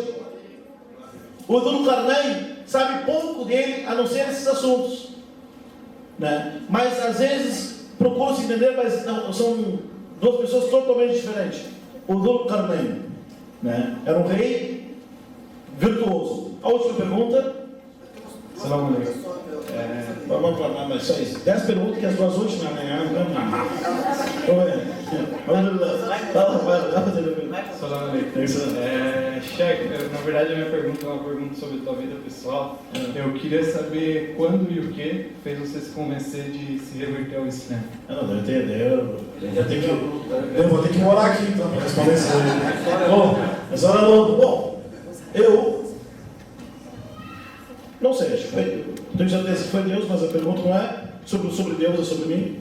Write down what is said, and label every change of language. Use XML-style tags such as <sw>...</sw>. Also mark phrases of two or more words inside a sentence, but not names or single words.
<pt>O Dhul-Qarnayn sabe pouco dele, a não ser esses assuntos, né? Mas às vezes procuram se entender, mas não, são duas pessoas totalmente diferentes. O Dhul-Qarnayn, né? Era um rei virtuoso. A última pergunta.</pt> <ar>سلام عليكم.</ar> <pt>Vamos lá, mas só isso. 10 perguntas que as duas últimas, né?</pt> <ar>سلام عليكم.</ar> <pt>Sheikh, na verdade a minha pergunta é uma pergunta sobre a tua vida pessoal. Eu queria saber quando e o que fez você se convencer de se reverter ao Islã. Eu vou ter que morar aqui então para responder isso aí. Bom, eu não sei, acho que foi, tenho certeza que foi Deus, mas a pergunta não é sobre Deus, é sobre mim.</pt>